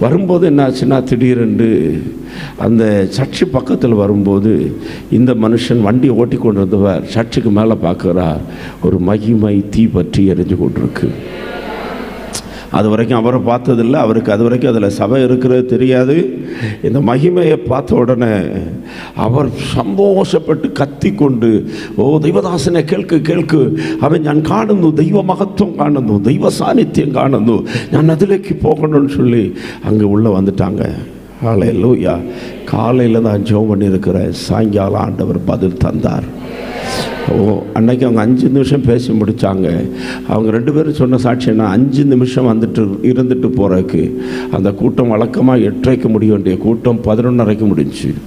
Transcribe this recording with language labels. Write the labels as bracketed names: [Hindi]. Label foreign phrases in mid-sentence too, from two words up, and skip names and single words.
[Tamil] வரும்போது என்ன ஆச்சுன்னா, திடீரென்று அந்த சர்ச்சு பக்கத்தில் வரும்போது இந்த மனுஷன் வண்டியை ஓட்டி கொண்டு வந்தவர் சர்ச்சுக்கு மேலே பார்க்குறார், ஒரு மகிமை தீ பற்றி எரிஞ்சு கொண்டிருக்கு. அது வரைக்கும் அவரை பார்த்ததில்லை, அவருக்கு அது வரைக்கும் அதில் சபை இருக்கிறது தெரியாது. இந்த மகிமையை பார்த்த உடனே அவர் சந்தோஷப்பட்டு கத்தி கொண்டு, ஓ [Malayalam] ദൈവദാസനെ കേൾക്ക്, അവൻ ഞാൻ കാണുന്നു, ദൈവ മഹത്വം കാണുന്നു, ദൈവ സാന്നിധ്യം കാണുന്നു, ഞാൻ അതിലേക്ക് [Tamil] போகணும்னு சொல்லி அங்கே உள்ளே வந்துட்டாங்க. ஹல்லேலூயா. காலையில் தான் ஜெபம் பண்ணியிருக்கிறேன், சாயங்காலம் ஆண்டவர் பதில் தந்தார். அன்னைக்கு அவங்க 5 நிமிஷம் பேசி முடித்தாங்க. அவங்க 2 பேரும் சொன்ன சாட்சின்னா 5 நிமிஷம் இருந்துட்டு போகிறதுக்கு அந்த கூட்டம் வழக்கமாக 8:30 முடிய வேண்டிய கூட்டம் 11:30 முடிஞ்சு.